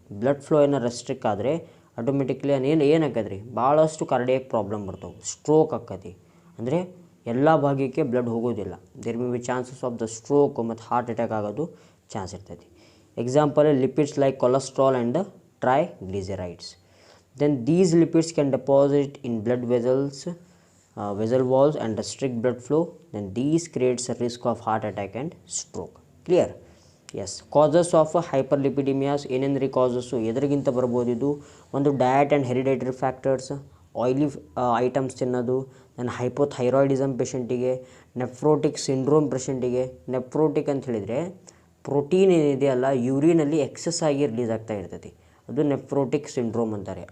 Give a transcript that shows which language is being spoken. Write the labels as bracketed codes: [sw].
[kn] Blood flow ಏನೋ restrict ಆದರೆ automatically ಏನು ಆಕದ್ರಿ, ಭಾಳಷ್ಟು ಕಾರ್ಡಿಯಾಕ್ ಪ್ರಾಬ್ಲಮ್ ಬರ್ತವೆ, ಸ್ಟ್ರೋಕ್ ಆಕತಿ. ಅಂದರೆ ಎಲ್ಲ ಭಾಗಕ್ಕೆ ಬ್ಲಡ್ ಹೋಗೋದಿಲ್ಲ. [en] there may be chances of the stroke [kn] ಮತ್ತು ಹಾರ್ಟ್ ಅಟ್ಯಾಕ್ ಆಗೋದು ಚಾನ್ಸ್ ಇರ್ತೈತಿ. [en] Example lipids like cholesterol and the triglycerides. Then these lipids can deposit in blood vessels vessel walls and restrict blood flow, then these creates a risk of heart attack and stroke. Clear? [kn] S [en] causes of hyperlipidemias [kn] ಏನೇನ್ರಿ causes ಎದ್ರಿಗಿಂತ ಬರ್ಬೋದು ಇದು ಒಂದು [en] diet and hereditary factors, [kn] oily items ತಿನ್ನೋದು, ನನ್ನ hypothyroidism ಪೇಷಂಟಿಗೆ, nephrotic syndrome ಪೇಷಂಟಿಗೆ. Nephrotic ಅಂತ ಹೇಳಿದರೆ protein ಏನಿದೆಯಲ್ಲ ಯೂರಿನಲ್ಲಿ excess ಆಗಿ release ಆಗ್ತಾ ಇರ್ತೈತಿ, ಅದು ನೆಫ್ರೋಟಿಕ್ ಸಿಂಡ್ರೋಮ್ ಅಂತಾರೆ.